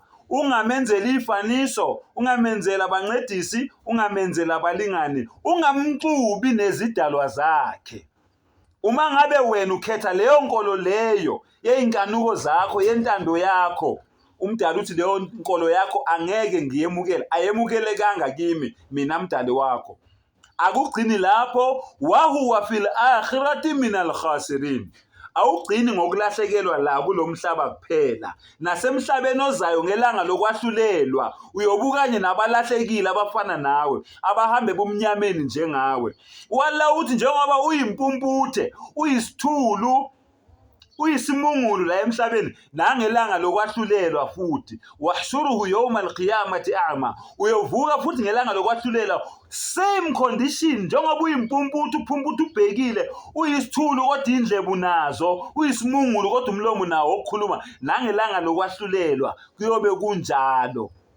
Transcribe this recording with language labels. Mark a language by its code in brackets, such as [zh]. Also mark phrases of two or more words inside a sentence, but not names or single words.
[zu] Ungamenzeli ifaniso, ungamenzeli abancedisi, ungamenzeli abalingani, ungamxubi nezidalwa zakhe. Uma ngabe wena ukhetha leyo nkolo leyo yeinkanuko zakho, yentando yakho, umdali uthi leyo nkolo yakho angeke ngiyemukele, ayemukelekanga kimi mina mdali wakho. Akugcini lapho, [ar] وهو في الآخرة من الخاسرين. [zu] Awugcini ngokulahlekelwa la kulomhlaba kuphela, nasemhlabeni ozayo ngelanga lokwahlulelwa uyobukanye nabalahlekile abafana nawe, abahambe bomnyameni njengawe. Wala uthi njengoba uyimpumputhe, uyisithulu, uyisimungulu la emhlabeni, nangelanga lokwahlulelwa futhi, [ar] ونحشره يوم القيامة أعمى, [zu] uyovuka futhi ngelanga lokwahlulelwa [en] same condition, [zu] njengoba uyimpumputhe, uphumputhe ubhekile, uyisithulu kodwa indlebe unazo, uyisimungulu kodwa umlomo nawo okukhuluma, nangelanga lokwahlulelwa kuyobe kunjalo.